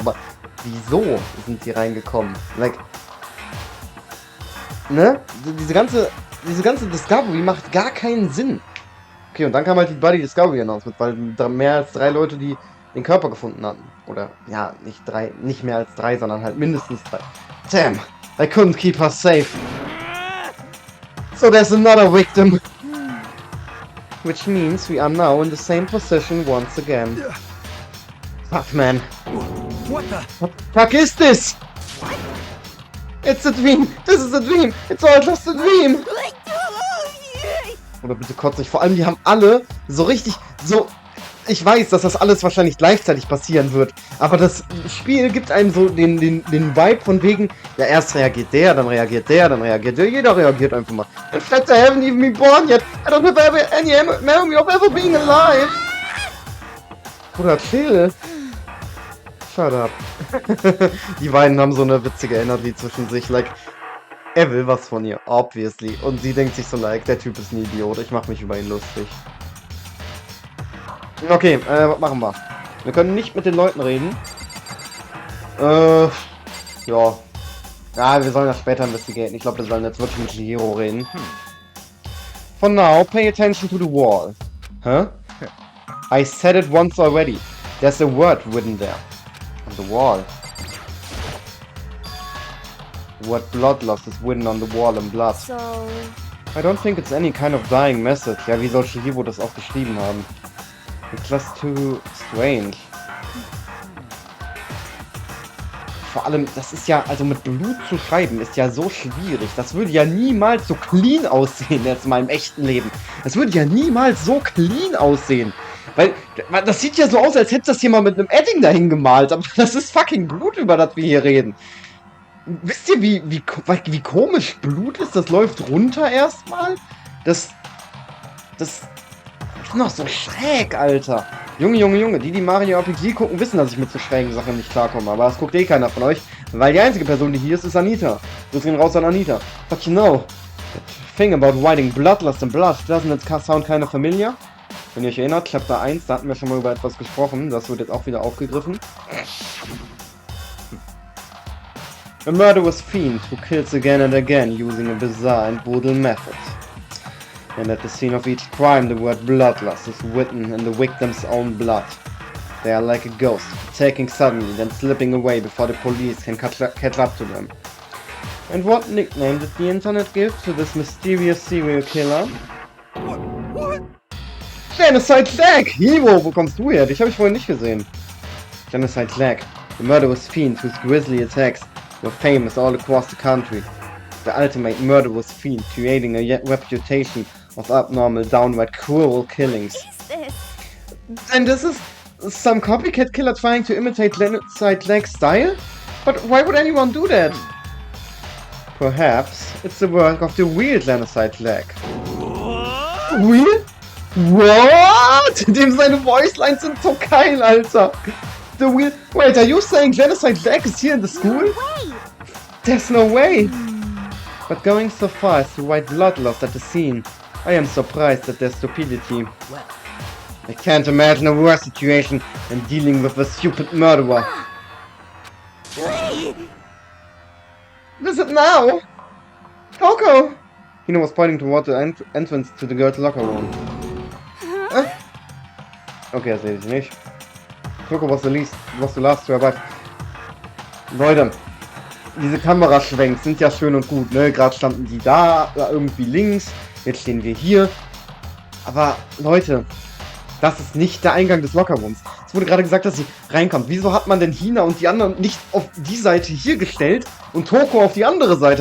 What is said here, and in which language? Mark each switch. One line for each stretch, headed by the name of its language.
German: Aber wieso sind die reingekommen? Like, ne? Diese ganze Discovery macht gar keinen Sinn. Okay, und dann kam halt die Body Discovery Announcement, weil mehr als 3 Leute, die den Körper gefunden hatten. Oder, ja, nicht mehr als 3, sondern halt mindestens 3.
English: Damn, I couldn't keep her safe. So there's another victim. Which means we are now in the same position once again. Fuck, man. What the? What the fuck is this? It's a dream. This is a dream. It's all just a dream.
German: Oder bitte kotze ich. Vor allem, die haben alle so richtig, so... Ich weiß, dass das alles wahrscheinlich gleichzeitig passieren wird, aber das Spiel gibt einem so den Vibe von wegen, ja, erst reagiert der, dann reagiert der, dann reagiert der, jeder reagiert einfach mal.
English: In fact, I haven't even been born yet. I don't have any memory of ever being alive.
German: Bruder, chill.
English: Shut up.
German: Die beiden haben so eine witzige Energy zwischen sich, like, er will was von ihr, obviously. Und sie denkt sich so, like, der Typ ist ein Idiot, ich mach mich über ihn lustig. Okay, was machen wir? Wir können nicht mit den Leuten reden. Ja. Ja, wir sollen das später investigieren. Ich glaube, wir sollen jetzt wirklich mit Chihiro reden.
English: For now, pay attention to the wall. Huh? I said it once already. There's a word written there. On the wall. The word bloodlust is written on the wall in blood. So... I don't think it's any kind of dying message.
German: Ja, wie soll Chihiro das auch geschrieben haben?
English: It's just too strange.
German: Vor allem, das ist ja, also mit Blut zu schreiben, ist ja so schwierig. Das würde ja niemals so clean aussehen, jetzt mal im echten Leben. Das würde ja niemals so clean aussehen. Weil, das sieht ja so aus, als hätte das jemand mit einem Edding dahin gemalt. Aber das ist fucking Blut, über das wir hier reden. Wisst ihr, wie komisch Blut ist? Das läuft runter erstmal. Das ist noch so schräg, Alter. Junge. Die Mario RPG gucken, wissen, dass ich mit so schrägen Sachen nicht klarkomme. Aber das guckt eh keiner von euch. Weil die einzige Person, die hier ist Anita. Grüß gehen raus an Anita.
English: But you know, that thing about writing bloodlust and blood, doesn't it sound kind of familiar?
German: Wenn ihr euch erinnert, Chapter 1, da hatten wir schon mal über etwas gesprochen. Das wird jetzt auch wieder aufgegriffen.
English: A murderous fiend who kills again and again using a bizarre and brutal method. And at the scene of each crime, the word bloodlust is written in the victim's own blood. They are like a ghost, attacking suddenly, then slipping away before the police can catch up to them. And what nickname did the internet give to this mysterious serial killer? What?
German: Genocide Lag! Hiro, wo kommst du her? Dich habe ich vorhin nicht gesehen.
English: Genocide Lag, the murderous fiend whose grisly attacks were famous all across the country. The ultimate murderous fiend, creating a reputation of abnormal, downright cruel killings. What is this? And this is some copycat killer trying to imitate Genocide Lag's style? But why would anyone do that? Perhaps it's the work of the real Genocide Lag. Real? What?
German: Dem seine Voicelines sind so geil, Alter.
English: The real... Wait, are you saying Genocide Lag is here in the school? No way! There's no way. But going so far as to write bloodlust at the scene, I am surprised at their stupidity. Well, I can't imagine a worse situation than dealing with a stupid murderer. Visit now! Toko! Hina was pointing toward the entrance to the girls' locker room.
German: Okay, das sehe ich nicht.
English: Toko was the last to arrive.
German: Leute, diese Kameraschwenks sind ja schön und gut, ne? Gerade standen die da irgendwie links, jetzt stehen wir hier. Aber Leute, das ist nicht der Eingang des Lockerrooms. Es wurde gerade gesagt, dass sie reinkommt. Wieso hat man denn Hina und die anderen nicht auf die Seite hier gestellt und Toko auf die andere Seite?